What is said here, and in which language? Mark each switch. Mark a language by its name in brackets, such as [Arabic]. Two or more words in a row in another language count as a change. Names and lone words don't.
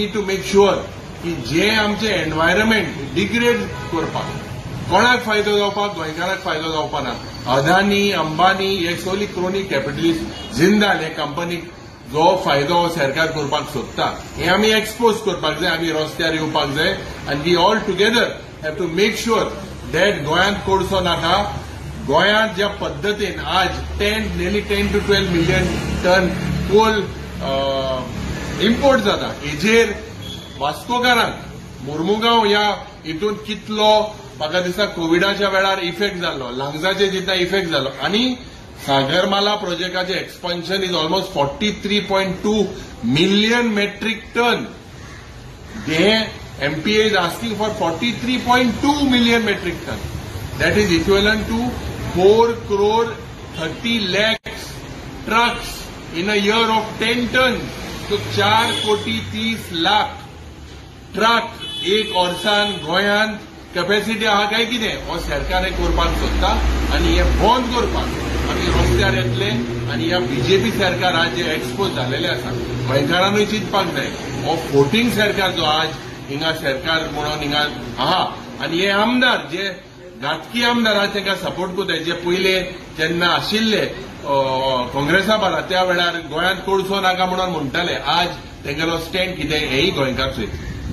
[English] need to make sure [Konkani] की जे आमचे एनवायरमेंट डिग्रेड करपाक कोणाक फायदो जावपाक गोंयकाराक फायदो जावपा ना अदानी अंबानी हे सगळी [English] chronic capitalist [Konkani] जिंदाल हे कंपनीक जो फायदो सरकार करपाक सोदता हे आमी एक्सपोज करपाक जाय आमी रस्त्यार येवपाक जाय आनी [English] we all together have to make sure that [Konkani] गोंयांत कोळसो नाका गोंयांत ज्या पद्दतीन आज [English] nearly 10 to 12 million ton coal [Konkani] इम्पोर्ट जाता हेजेर वास्कोकारांक मुर्मुगांव ह्या हितून कितलो म्हाका दिसता कोविडाच्या वेळार इफेक्ट जाल्लो लांगजाचे जितना इफेक्ट जालो आनी सागरमाला प्रोजेक्टाचे [English] expansion is almost 43.2 million metric ton [Konkani] हे [English] MPA is asking for 43.2 million metric ton that is equivalent to 4 crore 30 lakhs trucks in a year of 10 tons [Konkani] तो 4 कोटी 30 लाख ट्रक एक वर्सान गोंयांत कॅपॅसिटी आहा काय कितें हो सरकार करपाक सोदता आनी हे बंद करपाक आमी रस्त्यार येतले आनी ह्या बीजेपी सरकार आज जे एक्सपोज जालेले आसा गोंयकारांनूय चिंतपाक जाय हो फोटींग सरकार जो आज हिंगा सरकार म्हणून हिंगा आहा आनी हे आमदार जे घातकी आमदार आहा तांकां सपोर्ट कोताय जे पयले जेन्ना आशिल्ले काँग्रेसा बारा त्या वेळार गोंयांत कोळसो नाका म्हणून म्हणटाले आज तेंगेलो स्टँड कितें हेय गोंयकार चोयता